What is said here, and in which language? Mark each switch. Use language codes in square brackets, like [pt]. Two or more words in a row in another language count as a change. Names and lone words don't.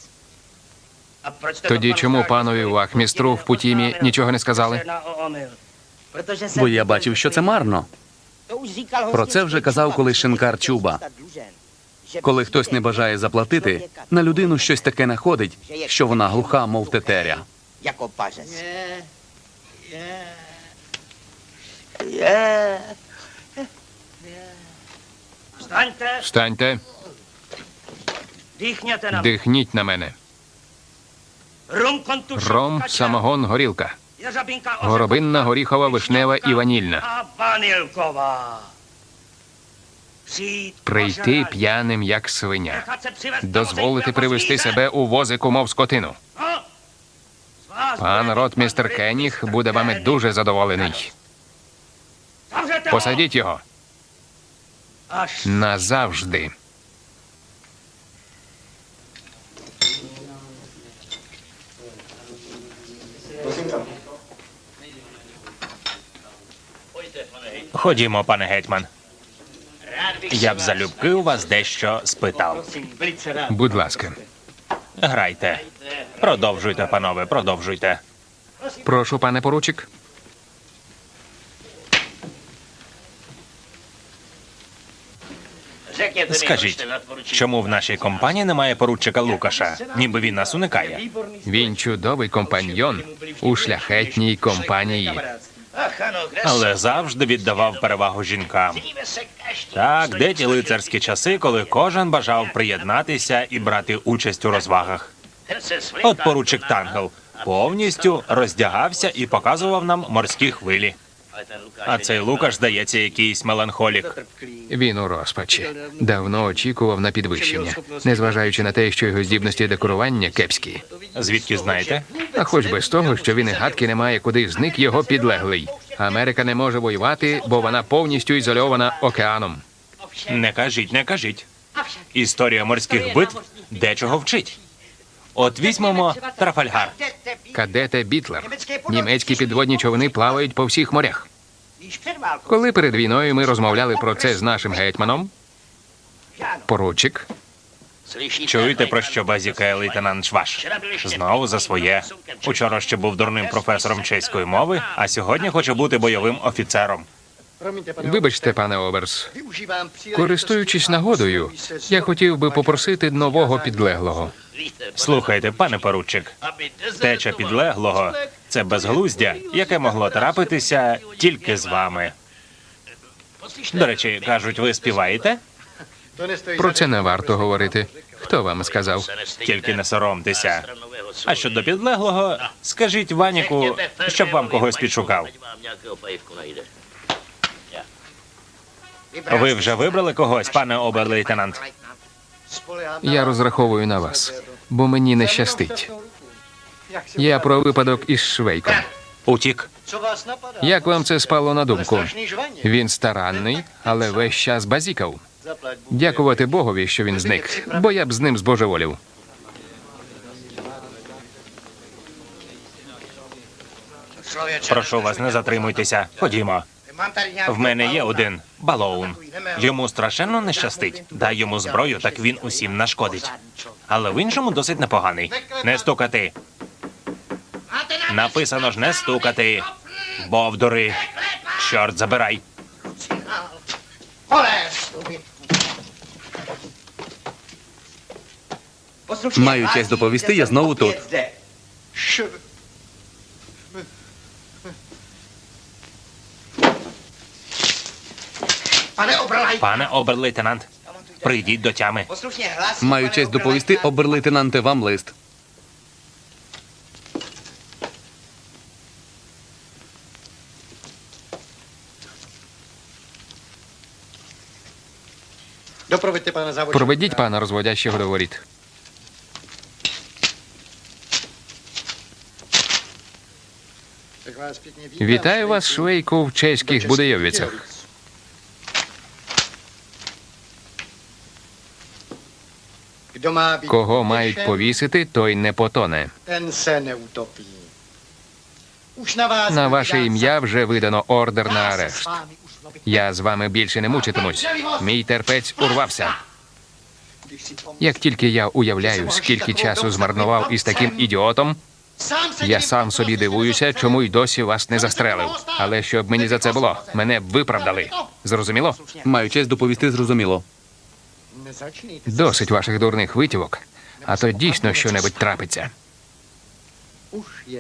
[uk] Тоді чому панові вахмістру в Путімі нічого не сказали? Бо я бачив, що це марно. Про це вже казав колись шинкар Чуба. Коли хтось не бажає заплатити, на людину щось таке находить, що вона глуха, мов тетеря. [cs] Jako pařez. [uk] Встаньте, Встаньте, дихняте на дихніть на мене. Ром, самогон, горілка. Горобинна, горіхова, вишнева і ванільна. А ванілкова. Прийти п'яним, як свиня. Дозволити привести себе у возику, мов скотину. Пан ротмістер Кеніг буде вами дуже задоволений. [cs] Zavřete ho! [uk] Посадіть його. [cs] Až [uk] Назавжди. Ходімо, пане гетьман. Я б залюбки у вас дещо спитав. [cs] prosím, velice rád. [uk] Будь ласка. Грайте. Продовжуйте, панове, продовжуйте. Прошу, пане поручик. [cs] Řekněte mi, [uk] Скажіть, [cs] proč jste nadporučík. [uk] чому в нашій компанії немає поручика Лукаша? Ніби він нас уникає. Він чудовий компаньйон у шляхетній компанії. [cs] Ach ano, kde [uk] Але завжди віддавав перевагу жінкам. [cs] Dívejme se každý. [uk] Так, де ті лицарські часи, коли кожен бажав приєднатися і брати участь у розвагах. [cs] Ten se s [uk] От поручик Тангел повністю роздягався і показував нам морські хвилі. [cs] Ale ten Lukáš [uk] А цей Лукаш, здається, якийсь меланхолік. Він у розпачі. Давно очікував на підвищення, незважаючи на те, що його здібності декорування кепські. Звідки знаєте? А хоч би з того, що він і гадки не має, куди зник його підлеглий. Америка не може воювати, бо вона повністю ізольована океаном. Не кажіть, не кажіть. Історія морських битв дечого вчить. От візьмемо Трафальгар. Кадете Бітлер. Німецькі підводні човни плавають по всіх морях. [cs] Již před válkou [uk] Коли перед війною ми розмовляли про це з нашим гетьманом, поручик, Чуєте, про що базікає лейтенант Шваш? Знову за своє. Учора ще був дурним професором чеської мови, а сьогодні хоче бути бойовим офіцером. вибачте, пане Оберс, [cs] využívám příležitosti. [uk] користуючись нагодою, я хотів би попросити нового підлеглого. Слухайте, пане поручик, втеча підлеглого – це безглуздя, яке могло трапитися тільки з вами. До речі, кажуть, ви співаєте? [cs] To nestojí [uk] Про [cs] za [uk] це не варто говорити. Хто вам сказав? Тільки не соромтеся. А щодо підлеглого, скажіть Ваніку, щоб вам когось підшукав. Ви вже вибрали когось, пане обер-лейтенант? [cs] Spolehám [uk] Я розраховую на вас, бо мені не щастить. Я про випадок із Швейком. Утік. [cs] Co vás napadá? [uk] Як вам це спало на думку? [cs] Strašný žvaně. [uk] Він старанний, але весь час базікав. [cs] Zaplať Bůh. [uk] Дякувати Богові, що він зник, бо я б з ним збожеволів. Прошу вас, не затримуйтеся. Ходімо. [cs] Mám tady nějaký [uk] В мене є один балоун. Йому страшенно не щастить. Дай йому зброю, так він усім нашкодить. Але в іншому досить непоганий. Не стукати. Написано ж не стукати. Бовдури. Чорт забирай. Маю честь доповісти, я знову тут. [cs] Pane Oberlaj, [uk] Пане обер-лейтенант, прийдіть до тями. [cs] poslušně hlas. [uk] Маю честь доповісти, обер-лейтенанте, вам лист. [cs] Doproveďte pana závodčíka. [uk] Проведіть пана розводящого до воріт. [cs] Tak vás pěkně vítám. [uk] Вітаю вас, Швейку, в чеських Будейовицях. [cs] Kdo má být [uk] Кого мають [cs] potěšen, [uk] повісити, той не потоне. [cs] ten se neutopí. Už na vás [uk] На [cs] byl [uk] ваше [cs] vydán [uk] ім'я вже видано ордер на [cs] Já se s [uk] арешт. [cs] vámi už mluvit [uk] Я з вами більше не мучитимусь. Мій терпець урвався. [cs] Když si pomyslím, [uk] Як тільки я уявляю, скільки часу змарнував із таким ідіотом, [cs] sám se [uk] я [cs] divím, [uk] сам собі дивуюся, чому й досі вас не застрелив. Але щоб мені за це було, мене б виправдали. Зрозуміло? Маю честь доповісти, зрозуміло. [cs] Nezačínejte. [uk] Досить ваших дурних витівок, а то дійсно що-небудь трапиться. [cs] Už je